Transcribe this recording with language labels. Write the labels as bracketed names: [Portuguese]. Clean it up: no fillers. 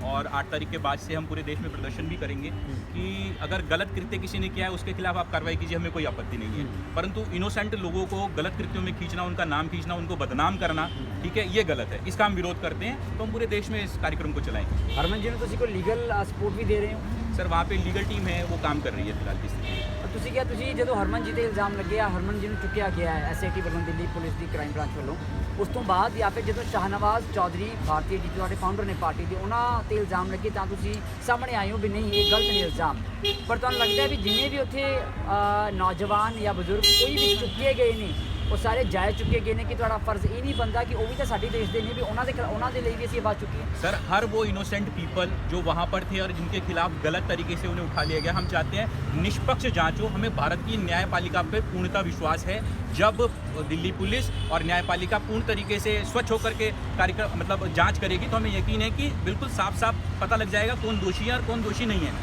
[Hindi] और 8 तारीख के बाद से हम पूरे देश में प्रदर्शन भी करेंगे कि अगर गलत कृत्य किसी ने किया है उसके खिलाफ आप कार्रवाई कीजिए, हमें कोई आपत्ति नहीं है। परंतु इनोसेंट लोगों को गलत कृत्यों में खींचना, उनका नाम खींचना, उनको बदनाम करना, ठीक है, ये गलत है। इसका हम विरोध करते हैं, तो हम पूरे देश में इस कार्यक्रम को चलाएंगे। हरमन जी ने तुसी को लीगल सपोर्ट भी दे रहे हो? सर, वहाँ पे लीगल टीम है, वो काम कर रही है फिलहाल की स्थिति में। [Punjabi] ਤੁਸੀਂ ਕਿਹਾ ਤੁਸੀਂ ਜਦੋਂ ਹਰਮਨ ਜੀ ਤੇ ਇਲਜ਼ਾਮ ਲੱਗਿਆ, ਹਰਮਨ ਜੀ ਨੂੰ ਚੁੱਕਿਆ ਗਿਆ ਹੈ SIT ਵੱਲੋਂ, ਦਿੱਲੀ ਪੁਲਿਸ ਦੀ ਕ੍ਰਾਈਮ ਬ੍ਰਾਂਚ ਵੱਲੋਂ, ਉਸ ਤੋਂ ਬਾਅਦ ਜਾਂ ਫਿਰ ਜਦੋਂ ਸ਼ਾਹਨਵਾਜ਼ ਚੌਧਰੀ ਭਾਰਤੀ ਜੀ ਤੁਹਾਡੇ ਫਾਊਂਡਰ ਨੇ ਪਾਰਟੀ ਦੇ, ਉਹਨਾਂ ਤੇ ਇਲਜ਼ਾਮ ਲੱਗੇ ਤਾਂ ਤੁਸੀਂ ਸਾਹਮਣੇ ਆਏ ਹੋ ਵੀ ਨਹੀਂ ਇਹ ਗਲਤ ਨੇ ਇਲਜ਼ਾਮ। ਪਰ ਤੁਹਾਨੂੰ ਲੱਗਦਾ ਹੈ ਵੀ ਜਿੰਨੇ ਵੀ ਉੱਥੇ ਨੌਜਵਾਨ ਜਾਂ ਬਜ਼ੁਰਗ ਕੋਈ ਵੀ ਚੁੱਕੇ ਗਏ ਨੇ ਉਹ ਸਾਰੇ ਜਾਇਜ਼ ਚੁੱਕੇ ਗਏ ਨੇ ਕਿ ਤੁਹਾਡਾ ਫਰਜ਼ ਇਹ ਨਹੀਂ ਬਣਦਾ ਕਿ ਉਹ ਵੀ ਤਾਂ ਸਾਡੇ ਦੇਸ਼ ਦੇ ਨੇ ਵੀ ਉਹਨਾਂ ਦੇ ਲਈ ਵੀ ਅਸੀਂ [Hindi] आवाज़ चुकी है? सर, हर वो इनोसेंट पीपल जो वहाँ पर थे और जिनके खिलाफ गलत तरीके से उन्हें उठा लिया गया, हम चाहते हैं निष्पक्ष जांच हो। हमें भारत की न्यायपालिका पे पूर्णतः विश्वास है। जब दिल्ली पुलिस और न्यायपालिका पूर्ण तरीके से स्वच्छ होकर के कार्यक्रम जांच करेगी, तो हमें यकीन है कि बिल्कुल साफ पता लग जाएगा कौन दोषी है और कौन दोषी नहीं है।